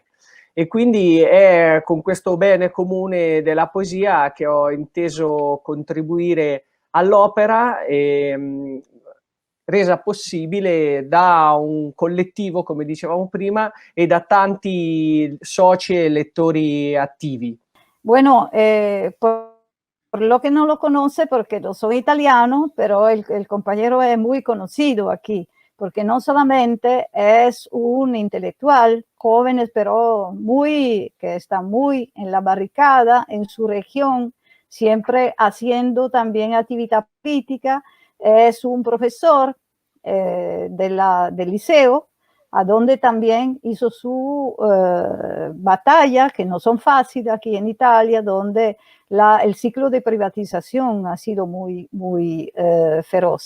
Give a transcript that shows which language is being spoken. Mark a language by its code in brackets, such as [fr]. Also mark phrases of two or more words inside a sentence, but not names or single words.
[it] E quindi è con questo bene comune della poesia che ho inteso contribuire all'opera, resa possibile da un collettivo, come dicevamo prima, e da tanti soci e lettori attivi. [es] Bueno, por lo que no lo conoce, porque no soy italiano, pero el compañero es muy conocido aquí, porque no solamente es un intelectual joven, pero que está muy en la barricada en su región, siempre haciendo también actividad política, es un profesor del liceo, a donde también hizo su batalla, que no son fáciles aquí en Italia, donde el ciclo de privatización ha sido muy feroz.